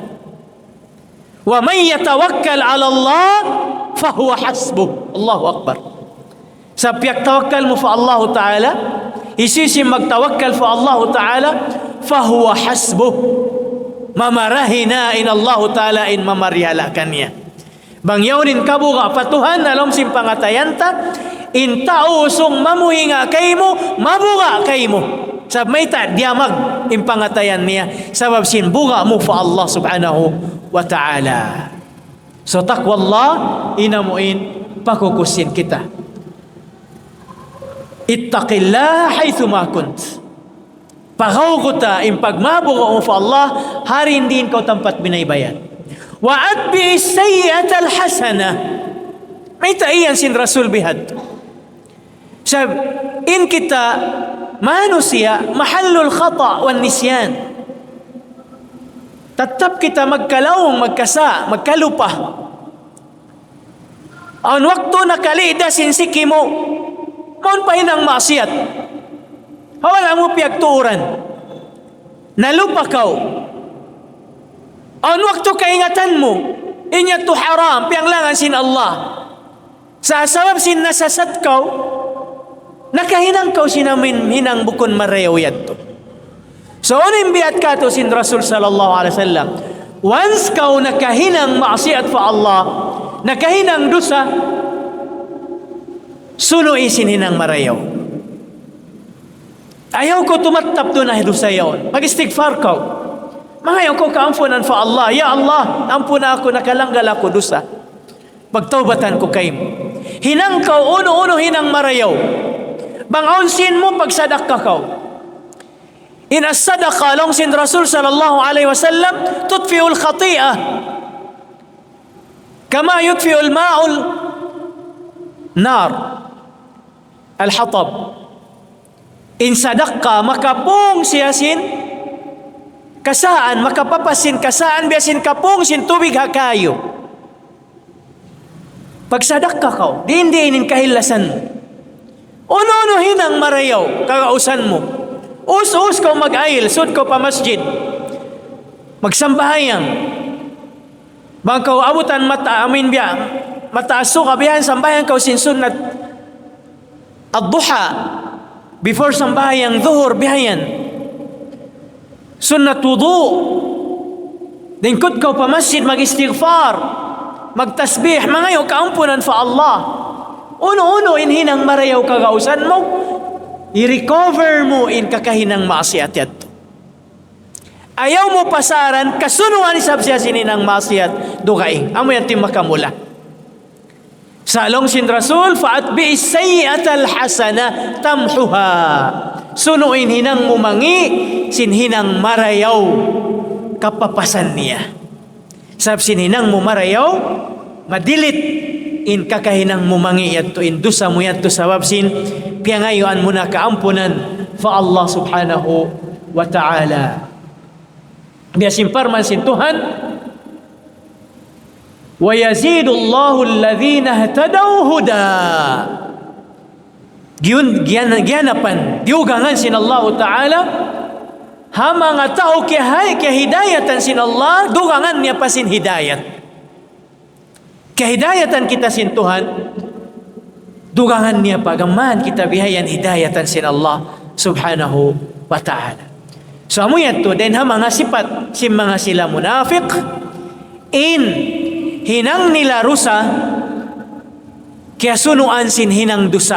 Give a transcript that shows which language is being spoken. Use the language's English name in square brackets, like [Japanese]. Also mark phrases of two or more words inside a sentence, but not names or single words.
[Arabic] ومن يتوكل على الله فهو حسبه الله أكبر. [Tausug] Sa piyak tawakkal mo fa Allah Ta'ala, isisim magtawakkal fa Allah Ta'ala, [Arabic] فهو حسبه. [Tausug] Mamarahina in Allah Ta'ala in mamarihala kanya. Bang yaunin kabuga patuhan alom simpangatayanta, in tausong mamuhinga kay mo, mabuga kay mo. Sab may ta diamag impangatayan niya sabab sinbuga mo fa Allah [Arabic] سبحانه وتعالى. [Tausug] So takwa Allah inamuin pakukusin kita. [Arabic] اتق الله حيثما كنت. [Tausug] Pagaw ko ta impagmabuga mo fa Allah harin din ko tempat binaybayan. [Arabic] وأتبع السيئة الحسنة. [Tausug] May ta iyan sin Rasul bihad. Sab in kita manusia [Arabic] محل الخطأ والنسيان. [Tausug] Tatap kita magkalawong, magkasa, magkalupa. Ang waktu nakalida sinsiki mo, maun pa hinang maasiyat. Hawala mo piyagtuuran. Nalupa kau. Ang waktu kaingatan mo, inya to haram, piyanglangan sin Allah. Sa sabab sin nasasat kau, nakahinang kau sinamin hinang bukon mareyo yato. So unin biat ka to sin Rasul [Arabic] صلى الله عليه وسلم. [Tausug] Once kau nakahinang maksiat fa Allah, nakahinang dosa, suno isin hinang marayaw. Ayaw ko tumatap doon na dosa yaon. Mag-istighfar kau. Mangayaw ko kaampunan fa Allah. Ya Allah, ampun ako, nakalanggal ako dosa. Pagtaubatan ko kay mo. Hinang kau, uno-uno hinang marayaw. Bangaunsin mo pagsadak ka kau. [Arabic] In as-sadaqa [Tausug] long sin Rasul [Arabic] صلى الله عليه وسلم تطفئ الخطيئة كما يطفئ الماء النار الحطب. [Tausug] In sadaqa makapung siyasin kasaan, makapapasin kasaan biasin kapung sin tubig hakayo. Pag sadaka kau diin kahilasan mo, uno-uno hinang marayaw kagausan mo. Us-us kau mag-ail, sud kau pa masjid. Magsambahayang. Bang kau abutan mata, amin biya, mataaso ka biyan, sambahan kau sin sunnat ad-duha, before sambahan zuhur bihayan. Sunnat wudu. Dingkot kau pa masjid mag-istighfar, magtasbih, mangayo kaampunan fa Allah. Uno-uno inhinang marayaw kagausan mo, i-recover mo in kakahinang maasiat yato. Ayaw mo pasaran, kasunuan isab siya sininang maasiat, dugaing. Amo yan makamula. Salong sin Rasul, [Arabic] فأتبع السيئة الحسنة تمحها. [Tausug] Sunuin hinang mumangi, sinhinang marayaw, kapapasan niya. Sab sinhinang mumarayaw, madilit, in kakahinang mumangi yato, in dusa mo yato sabab sin piyangayuan mo na kaampunan fa Allah [Arabic] سبحانه وتعالى. [Tausug] Biasin parman sin Tuhan, [Arabic] ويزيد الله الذين اهتدوا هدى. [Tausug] Giyanapan diugangan sin Allah ta'ala ha mga tao kaya hidayatan sin Allah, dugangan niya pa sin hidayat. Kahidayatan kita sin Tuhan, dugangan niya pagaman kita bihayan hidayatan sin Allah [Arabic] سبحانه وتعالى. [Tausug] So amo yan to, den ha mga sifat sin mga sila munafik, in hinang nila rusa, kaya sunuan sin hinang dusa.